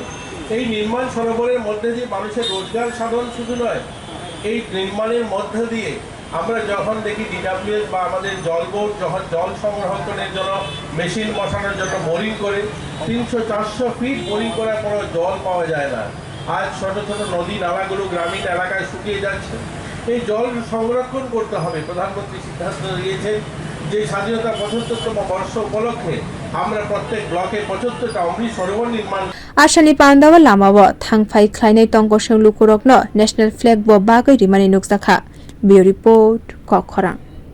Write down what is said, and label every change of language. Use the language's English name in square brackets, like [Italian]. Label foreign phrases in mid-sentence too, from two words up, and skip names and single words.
[Bangla] এই নির্মাণ সরোবরের মধ্যে দিয়ে মানুষের রোজগার সাধন শুধু নয়, এই নির্মাণের মধ্য দিয়ে আমরা যখন দেখি DWS বা আমাদের জল বোর্ড যখন জল সংরক্ষণের জন্য মেশিন বসানোর জন্য বোরিং করে ৩০০-৪০০ ফিট বোরিং করার পরও জল পাওয়া যায় না। আজ ছোট ছোট নদী নালাগুলো গ্রামীণ এলাকায় শুকিয়ে যাচ্ছে। এই জল সংরক্ষণ করতে হবে। প্রধানমন্ত্রী সিদ্ধান্ত নিয়েছেন যে স্বাধীনতার ৭৫তম বর্ষ উপলক্ষে আমরা প্রত্যেক ব্লকে ৭৫টা অমৃত সরোবর নির্মাণ [Kok Borok] asani pandawa lamawo thang phai khlainai tongkosong lukurokno [English] national flag [Kok Borok] bo bagai rimani nukjakha. [English] Bureau report Kokkhorang।